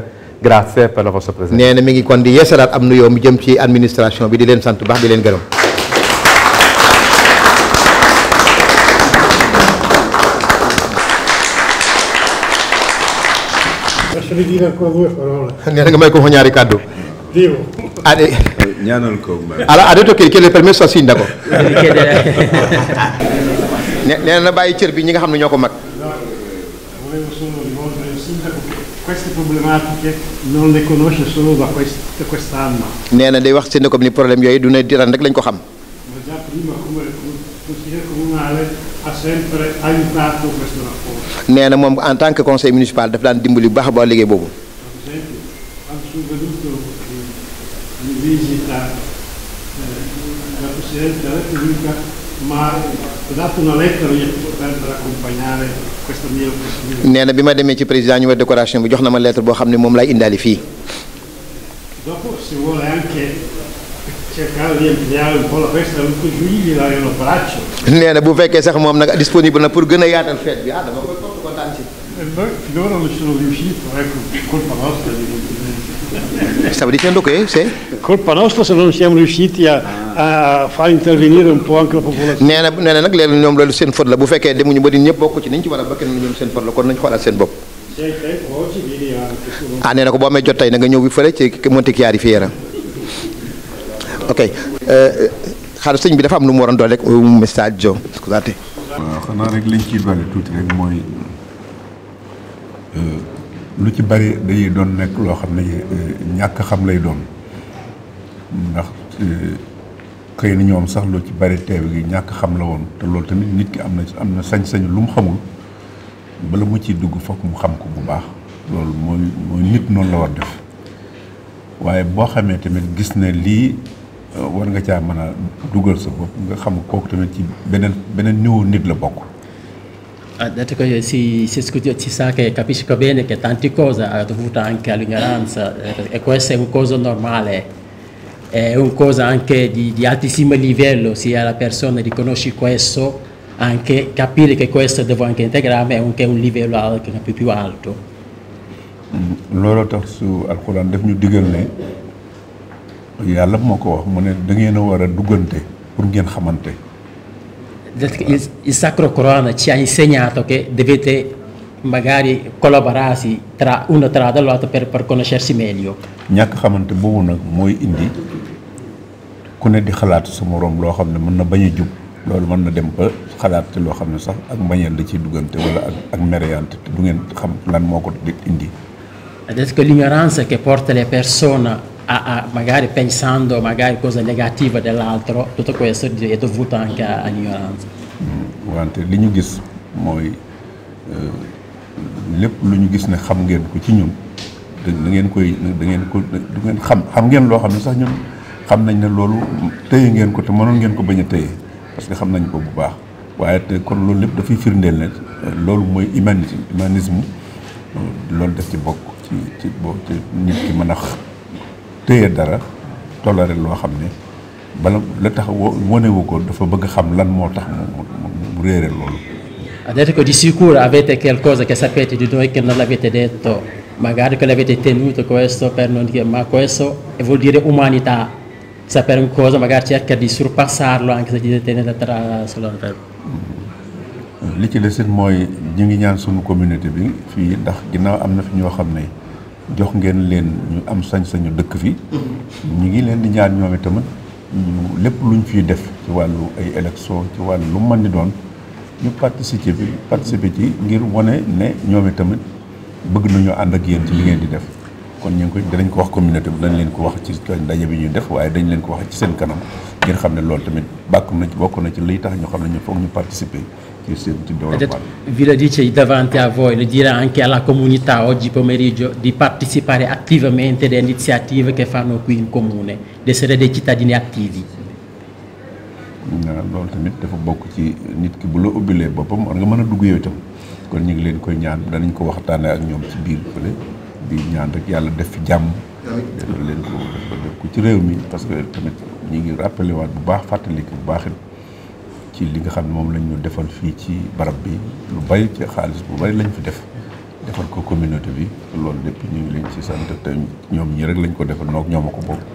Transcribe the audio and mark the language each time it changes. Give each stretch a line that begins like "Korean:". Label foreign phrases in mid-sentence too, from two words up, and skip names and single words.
Italian: Grazie per la vostra presenza.
Wolof: nee na mi ngi kon di yeesalaat am nuyoo mi jëm ci administration bi di leen sant bu baax di leen gërëm.
Italian: Lasciami dire ancora due parole.
Wolof: nee na nga may ko fa ñaari kàddu.
Italian: Dico,
Wolof: ñaanal ko
Italian: ha detto che chiede il permesso al sindaco.
Wolof: nee na bàyyi cër bi ñi nga xam ne ñoo ko mag.
Italian: volevo solo rivolgere al sindaco che queste problematiche non le conosce solo da quest'anno,
Wolof: nee na day wax sindaco bi ni problème yooyu du ne di ren rek lañ ko xam.
Italian: ma già prima come consigliere comunale ha sempre aiutato questo rapporto.
Wolof: nee na moom
French: en tant que conseil municipal
Wolof: daf daan dimbali bu baax a baax liggéey boobu.
Italian: Per esempio, quando sono venuto in visita la Presidente della Repubblica mi ha dato una lettera per accompagnare questa mia operazione.
Wolof: nee na bi ma demee ci président ñu war décoration bi jox na ma lettre boo xam ne moom lay indaali fii.
Italian: Dopo si vuole anche cercare di ampliare un po' la festa dell'8 giugno, dare un abbraccio.
Wolof: nee na bu fekkee sax moom nag disponible na pour gën a yaatal fête bi dama koy topp kontaan ci.
Italian: E noi finora non sono riuscito, ecco, colpa nostra evidentemente. stavo dicendo che se. Colpa nostra se non siamo riusciti a far intervenire un po' anche la popolazione.
Wolof: nee na nag léegi ñoom loolu seen faute la bu fekkee demuñu ba di ñëpp bokk ci niñ ci war a bokk na ñoom seen faute la kon nañ xoolaat seen bopp.
Italian: Se hai tempo oggi vieni anche solo.
Wolof: nee na ko boo amee jot tey na nga ñëw bi fële ci Montichiari Fiera. ok xaaral sëñ bi dafa am lu mu waroon doon rek
Italian: un messaggio scusate.
Wolof: waaw xanaa rek liñ ciy dolli tuuti rek mooy lu ci bari day doon nekk loo xam ne ñàkk xam lay doon ndax xëy na ñoom sax lu ci bari teew gi ñàkk xam la woon te loolu tamit nit ki am na sañ-sañu lu mu xamul bala mu ciy dugg fokk mu xam ko bu baax loolu mooy nit noonu la war def waaye boo xamee tamit gis ne lii war nga caa mën a dugal sa bopp nga xam kooku tamit ci beneen niveau nit la bokk.
Italian: Ha detto che si sa che capisco bene che tante cose ha dovuto anche all'ignoranza e questo è un cosa normale, è un cosa anche di altissimo livello, sia la persona riconosce questo, anche capire che questo devo anche integrarmi è anche un livello anche più alto.
Wolof: Loolu tax su alxuraan def ñu digal ne yàlla moo ko wax mu ne da ngeen a war a duggante pour ngeen xamante.
Italian: Il Sacro Corano ci ha insegnato che dovete magari collaborarsi tra uno tra l'altro per conoscersi meglio.
Wolof: ñàkk xamante boobu nag mooy indi ku ne di xalaat sa moroom loo xam ne mën na bañ a jub loolu mën na dem ba xalaat te loo xam ne sax ak mbañeel da ciy duggante wala ak mereyante te du ngeen xam lan moo ko indi.
Italian: Adesso che l'ignoranza che porta le persone a magari pensando magari cosa negativa dell'altro, tutto questo è dovuto anche all'ignoranza.
Wolof: Wante li ñu gis mooy lépp lu ñu gis ne xam ngeen ko ci ñun da ngeen xam ngeen loo xam ne sax ñun xam nañ ne loolu téye ngeen ko te mënoon ngeen ko bañ a téye
French: parce que
Wolof: xam nañ ko bu baax waaye te kon loolu lépp dafay firndeel ne loolu mooy humanisme loolu def ci bokk ci nit ki mën a téye dara toléré loo xam ne bala la tax wonewu ko dafa bëgg xam lan moo tax mu réere loolu.
Italian: Ha detto che di sicuro avete qualcosa che sapete di noi che non l'avete detto, magari che l'avete tenuto questo per non dire, ma questo vuol dire umanità, sapere una cosa magari cerca di sorpassarlo anche se di tenere solo per.
Wolof: Li ci desit mooy ñu ngi ñaan suñu communauté bi fii ndax ginnaaw am na fi ñoo xam ne jox ngeen leen ñu am sañ-sañu dëkk fi ñu ngi leen di ñaan ñoom itamit lépp luñ fiy def ci wàllu ay élection ci wàllu lu mën di doon ñu participer ci ngir wane ne ñoom itamit bëgg nañoo ànd ak yéen ci li ngeen di def kon ñu ngi koy danañ ko wax communauté bi dañ leen ko wax ci ndaje bi ñuy def waaye dañ leen ko wax ci seen kanam ngir xam ne loolu tamit bokk na ci liy tax ñu xam ne ñu foog ñu participer ci seen ci développement.
Italian: Vi lo dice davanti a voi, lo dirà anche alla comunità oggi pomeriggio di partecipare attivamente alle iniziative che fanno qui in comune, di essere dei cittadini attivi.
Wolof: Loolu tamit dafa bokk ci nit ki bu la ubbilee boppam war nga mën a dugg yow itam kon ñu ngi leen koy ñaan danañ ko waxtaanee ak ñoom ci biir fële di ñaan rek yàlla def fi jàmm. defal leen ko def ko ci réew mi
French: parce que
Wolof: tamit ñu ngi rappelé waat bu baax fàttali ko bu baax ci li nga xam ne moom lañ ñu defal fii ci barab bi lu bari ci xaalis bu bari lañ fi defal ko communauté bi loolu lépp ñu ngi leen ci sant te ñoom ñi rek lañ ko defal noog ñoom a ko bokk.